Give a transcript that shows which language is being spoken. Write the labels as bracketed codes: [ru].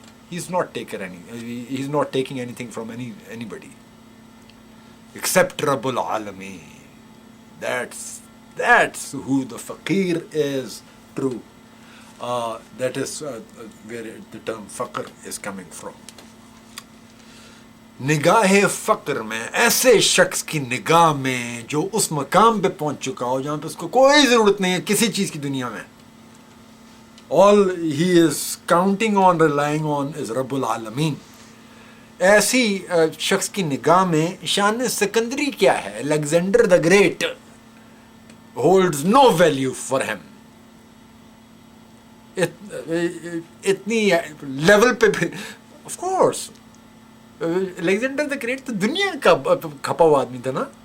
[en] He's not taking anything from anybody except Rabbul Alameen. That's who the faqir is true. That is where the term faqr is coming from. [ur] نگاہ فقر میں، ایسے شخص کی نگاہ میں جو اس مقام پہ پہنچ چکا ہو جہاں پہ اس کو کوئی ضرورت نہیں ہے کسی چیز کی دنیا میں. [en] all he is counting on, relying on is رب العالمین. [ur] ایسی شخص کی نگاہ میں شان سکندری کیا ہے، Alexander the great [en] holds no value for him. [ur] اتنی لیول پہ بھی of course Alexander the great تو دنیا کا کھپا ہوا آدمی تھا نا.